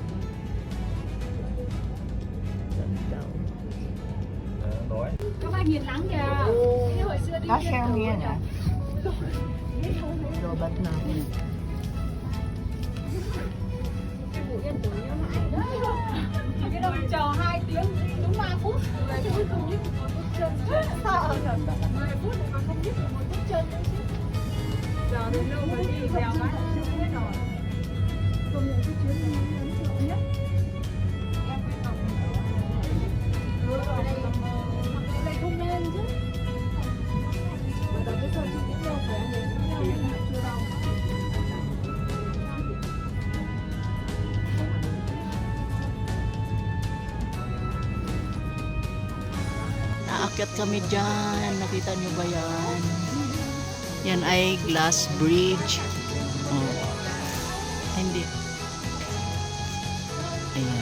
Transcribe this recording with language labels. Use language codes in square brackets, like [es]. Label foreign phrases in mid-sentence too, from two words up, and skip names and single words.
[tl] Ka-share mo yan, Lobat na. [vi] Chờ 2 tiếng, đúng 3 phút. 10 phút không biết một bước chân. 10 phút mà không biết một bước chân nữa chứ. Giờ đến lâu mới đi theo cái là chưa biết rồi. Công nhận cái chuyến này ấn tượng nhất. Em phải học. Ở đây không nên chứ. Bởi vì bây giờ chị cũng đâu phải anh ấy cũng nhau nhưng mà chưa đâu. [tl] Naakyat kami dyan. Nakita nyo ba yan? Yan ay [en] glass bridge. [tl] Oh. Hindi. Ayan.